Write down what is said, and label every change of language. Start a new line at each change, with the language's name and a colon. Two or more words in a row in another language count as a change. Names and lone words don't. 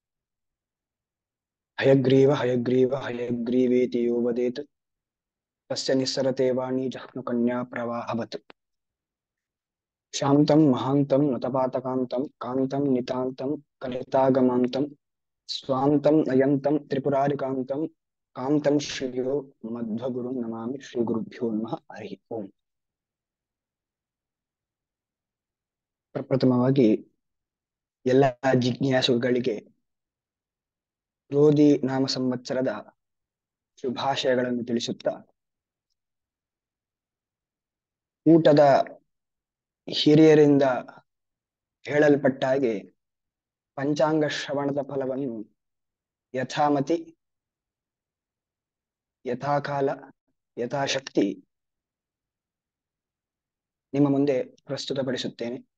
Sanskrit: हयग्रीव हयग्रीव हयग्रीवेति यो वदेत् तस्य निस्सरते वाणी जह्नुकन्या प्रवाहवत्। शान्तं महान्तं नतपातकान्तं कान्तं नितान्तं कलितागमान्तं स्वान्तं नयन्तं त्रिपुरारिकान्तं कान्तं श्रियो मध्वगुरुं नमामि। श्रीगुरुभ्यो नमः। हरि ओಂ।
Kannada: ಪ್ರಪ್ರಥಮವಾಗಿ ಎಲ್ಲ ಜಿಜ್ಞಾಸುಗಳಿಗೆ ಕ್ರೋಧಿ ನಾಮ ಸಂವತ್ಸರದ ಶುಭಾಶಯಗಳನ್ನು ತಿಳಿಸುತ್ತಾ, ಊಟದ ಹಿರಿಯರಿಂದ ಹೇಳಲ್ಪಟ್ಟ ಹಾಗೆ ಪಂಚಾಂಗ ಶ್ರವಣದ ಫಲವನ್ನು ಯಥಾಮತಿ ಯಥಾಕಾಲ ಯಥಾಶಕ್ತಿ ನಿಮ್ಮ ಮುಂದೆ ಪ್ರಸ್ತುತಪಡಿಸುತ್ತೇನೆ.